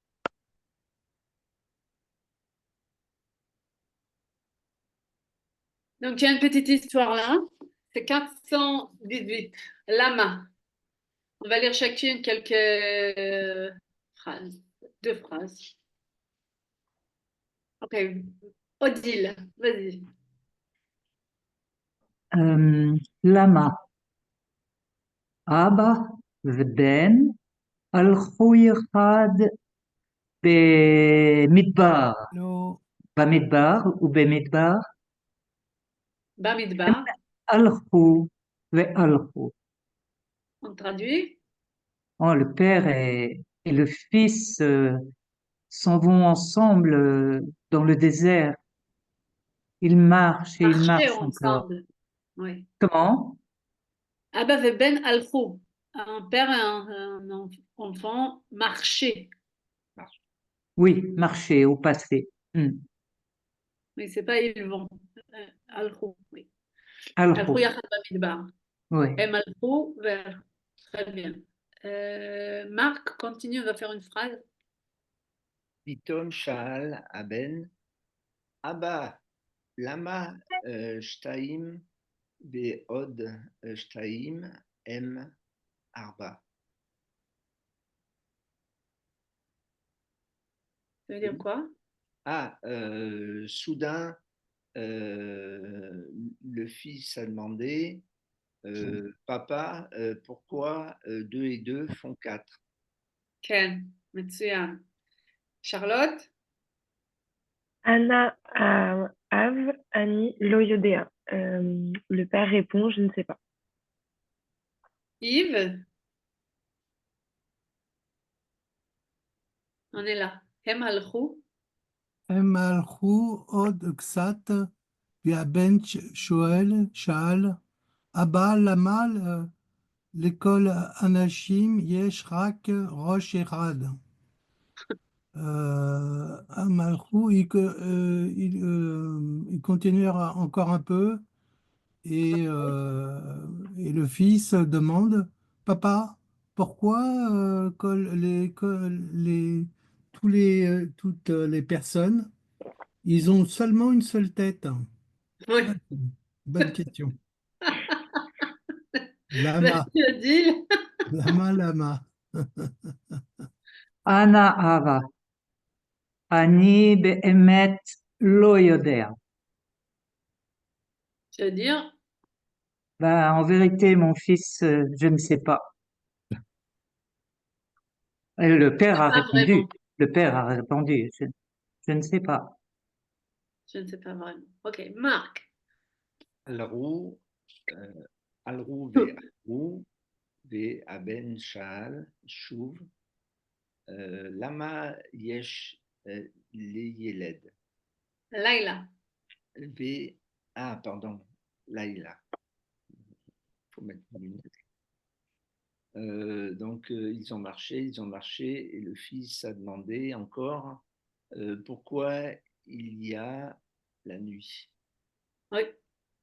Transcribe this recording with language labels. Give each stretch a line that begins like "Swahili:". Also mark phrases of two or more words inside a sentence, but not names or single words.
French: Donc, il y a une petite histoire là. C'est 418. Lama. On va lire chacune quelques phrases. Deux phrases. Ok. Odile, vas-y.
Hebrew: למה? אבא ובן הלכו יחד במדבר, לא, במדבר ובמדבר, Bamidbar. הלכו והלכו.
French: On traduit. Oh, le père et le fils s'en vont ensemble dans le désert. Ils marchent et ils Marcher marchent encore. ensemble. Oui. Comment?
Hebrew: אבא ובן הלכו.
French: Un père et un enfant marcher. Oui, marcher au passé. Mais c'est pas ils vont. Alchou. Oui.
Hebrew: הלכו, הלכו יחד במדבר.
French: oui. Em alchou vers. Très bien. Marc, continue, on va faire une phrase.
Hebrew: פתאום שאל הבן, אבא, למה שתיים ועוד שתיים הם ארבע?
French: Ça veut dire quoi? Soudain, le fils a demandé, papa, pourquoi deux et deux font quatre?
Hebrew: כן, מצוין.
French: Charlotte?
Hebrew: ענה האב, אני לא יודע.
French: Le père répond, je ne sais pas. Yves? On est là.
Hebrew: הם הלכו? הם הלכו עוד קצת, והבן שאל, אבא, למה לכל האנשים יש רק ראש אחד? הם הלכו,
French: ils continuèrent encore un peu, et le fils demande, papa, pourquoi toutes les personnes, ils ont seulement une seule tête? Oui. Bonne question. Lama, Merci Odile. lama.
Hebrew: אנא אבא, אני באמת לא יודע.
French: Je veux dire, Ben, en vérité, mon fils, je ne sais pas. Et le père a pas répondu. vraiment. Le père a répondu. Je ne sais pas. Je ne sais pas vraiment. Ok, Marc.
Hebrew: הלכו, הלכו והלכו, והבן שאל שוב, למה יש לילד?
French: Laila. Pardon, Laïla. Il faut mettre une lunettes. Donc, ils ont marché, et le fils a demandé encore pourquoi il y a la nuit.